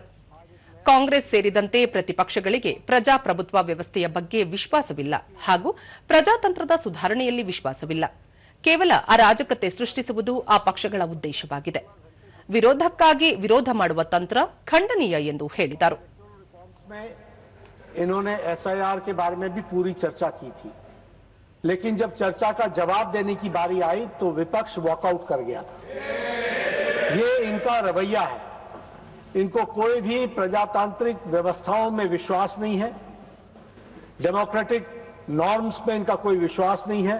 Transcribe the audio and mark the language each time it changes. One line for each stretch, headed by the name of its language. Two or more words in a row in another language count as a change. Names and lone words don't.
Kannada: ಕಾಂಗ್ರೆಸ್ ಸೇರಿದಂತೆ ಪ್ರತಿಪಕ್ಷಗಳಿಗೆ ಪ್ರಜಾಪ್ರಭುತ್ವ ವ್ಯವಸ್ಥೆಯ ಬಗ್ಗೆ ವಿಶ್ವಾಸವಿಲ್ಲ ಹಾಗೂ ಪ್ರಜಾತಂತ್ರದ ಸುಧಾರಣೆಯಲ್ಲಿ ವಿಶ್ವಾಸವಿಲ್ಲ. ಕೇವಲ ಅರಾಜಕತೆ ಸೃಷ್ಟಿಸುವುದು ಆ ಪಕ್ಷಗಳ ಉದ್ದೇಶವಾಗಿದೆ. ವಿರೋಧಕ್ಕಾಗಿ ವಿರೋಧ ಮಾಡುವ ತಂತ್ರ ಖಂಡನೀಯ ಎಂದು ಹೇಳಿದರು.
Hindi: इन्होंने एसआईआर के बारे में भी पूरी चर्चा की थी, लेकिन जब चर्चा का जवाब देने की बारी आई तो विपक्ष वॉकआउट कर गया था. ये इनका रवैया है. इनको कोई भी प्रजातांत्रिक व्यवस्थाओं में विश्वास नहीं है,
English: democratic norms
Hindi: में इनका कोई विश्वास नहीं है.